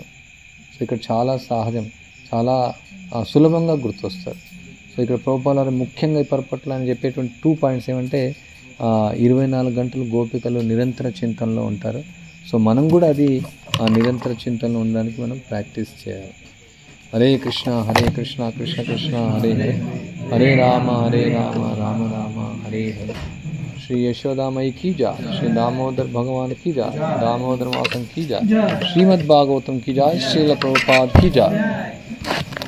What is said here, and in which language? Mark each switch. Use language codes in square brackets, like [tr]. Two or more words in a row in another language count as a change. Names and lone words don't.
[te] సో ఇక్కడ చాలా సహజం, చాలా సులభంగా గుర్తొస్తారు. సో ఇక్కడ ప్రభుపాదుల వారు ముఖ్యంగా ఈ పర్పట్ల అని చెప్పేటువంటి 2 పాయింట్స్ ఏమంటే 24 గంటలు గోపికలు నిరంతర చింతనలో ఉంటారు. సో మనం కూడా అది ఆ నిరంతర చింతనలో ఉండడానికి మనం ప్రాక్టీస్ చేయాలి. హరే కృష్ణ కృష్ణ కృష్ణ హరే హరే, హరే రామ రామ రామ హరే హరే. [hi] श्री यशोदा मई की जा, श्री दामोदर भगवान की जा, दामोदर मातम की जा, श्रीमद् भागवतम की जा, श्रील प्रभुपाद की जा.